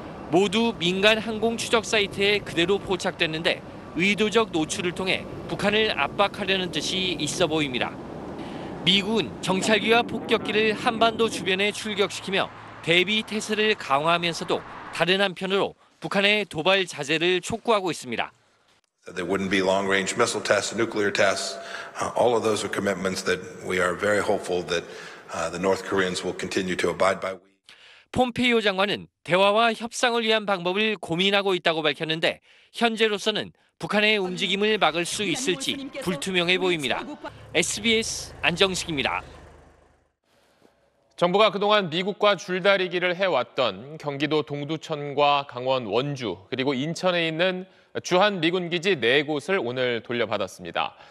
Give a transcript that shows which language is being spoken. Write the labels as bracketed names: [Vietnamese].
[Korean] 모두 민간 항공 추적 사이트에 그대로 포착됐는데 의도적 노출을 통해 북한을 압박하려는 뜻이 있어 보입니다. 미군 정찰기와 폭격기를 한반도 주변에 출격시키며 대비 태세를 강화하면서도 다른 한편으로 북한의 도발 자제를 촉구하고 있습니다. [English] There wouldn't be long-range missile tests, nuclear tests. All of those are commitments that we are very hopeful that the North Koreans will continue to abide by. [Korean] 폼페이오 장관은 대화와 협상을 위한 방법을 고민하고 있다고 밝혔는데 현재로서는 북한의 움직임을 막을 수 있을지 불투명해 보입니다. SBS 안정식입니다. 정부가 그동안 미국과 줄다리기를 해왔던 경기도 동두천과 강원 원주 그리고 인천에 있는 주한 미군 기지 4곳을 오늘 돌려받았습니다.